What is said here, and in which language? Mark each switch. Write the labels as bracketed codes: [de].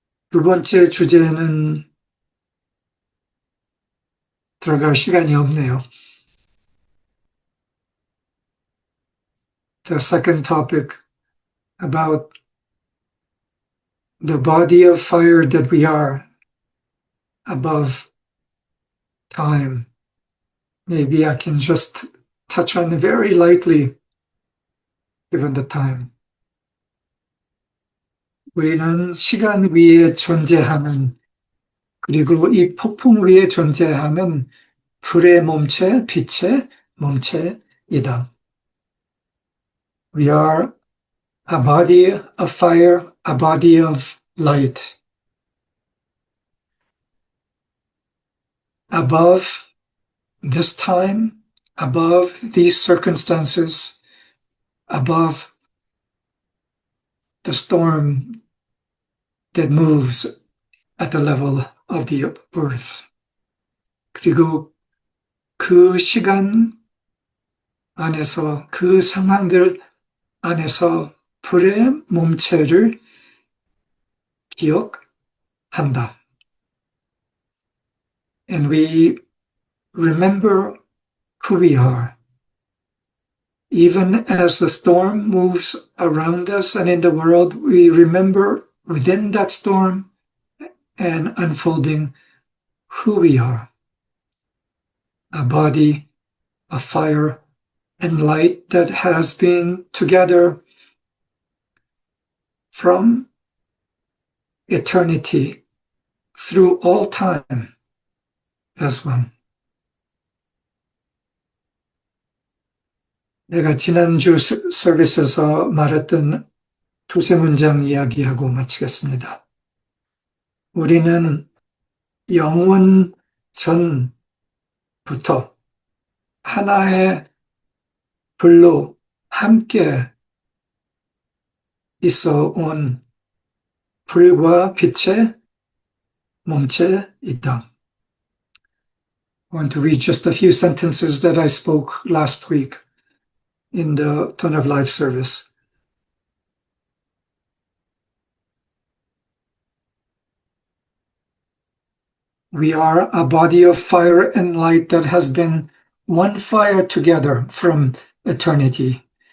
[ko] 두 번째 주제는 들어갈 시간이 없네요. [en] The second topic about the body of fire that we are above time. Maybe I can just touch on very lightly, given the time. [ko] 우리는 시간 위에 존재하는, 그리고 이 폭풍 위에 존재하는 불의 몸체, 빛의 몸체이다. [en] We are a body of fire, a body of light. Above this time, above these circumstances, above the storm that moves at the level of the earth. [ko] 그리고 그 시간 안에서, 그 상황들 안에서 불의 몸체를 기억한다. [en] And we remember who we are. Even as the storm moves around us and in the world, we remember within that storm and unfolding who we are. A body of fire and light that has been together from eternity through all time as one. [ko] 내가 지난주 서비스에서 말했던 두세 문장 이야기하고 마치겠습니다. 우리는 영원 전부터 하나의 불로 함께 있어 온 불과 빛의 몸체이다. [en] I want to read just a few sentences that I spoke last week in the Tone of Life service. We are a body of fire and light that has been one fire together from eternity.